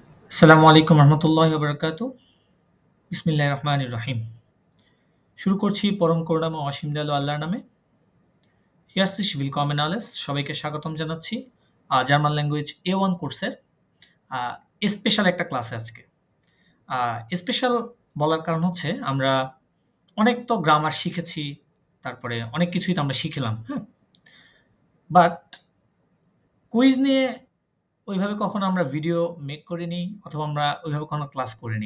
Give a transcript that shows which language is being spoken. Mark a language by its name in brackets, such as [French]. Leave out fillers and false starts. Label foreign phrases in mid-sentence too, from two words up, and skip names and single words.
[Arabic] السلام عليكم رحمة الله وبركاته. بسم الله الرحمن الرحيم. [Bangla] শুরু করছি পরম করুণাময় অসীম দয়ালু আল্লাহর নামে। [German] Herzlich willkommen alles, [Bangla] সবাইকে স্বাগতম জানাচ্ছি [English] German language [Bangla] A1 কোর্সের স্পেশাল একটা ক্লাসে আজকে। স্পেশাল বলার কারণ হচ্ছে আমরা অনেক তো গ্রামার শিখেছি, তারপরে অনেক কিছুই তো আমরা শিখলাম, হ্যাঁ, [English] but quiz [Bangla] নিয়ে ওইভাবে কখনো আমরা [English] video make [Bangla] করিনি অথবা আমরা ওইভাবে কখনো ক্লাস করিনি।